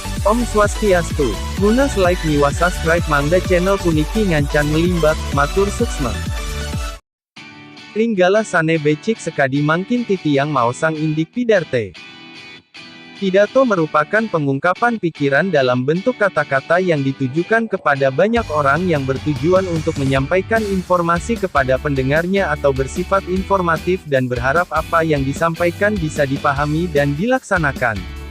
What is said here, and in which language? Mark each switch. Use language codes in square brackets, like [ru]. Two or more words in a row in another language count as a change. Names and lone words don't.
[ban] Om Swastiastu. Munas like miwa subscribe mangga channel puniki ngancan melimbak, matur suksma. Ringgala sane becik sekadi mangkin titiang maosang indik pidarte. [id] Pidato merupakan pengungkapan pikiran dalam bentuk kata-kata yang ditujukan kepada banyak orang yang bertujuan untuk menyampaikan informasi kepada pendengarnya atau bersifat informatif dan berharap apa yang disampaikan bisa dipahami dan dilaksanakan.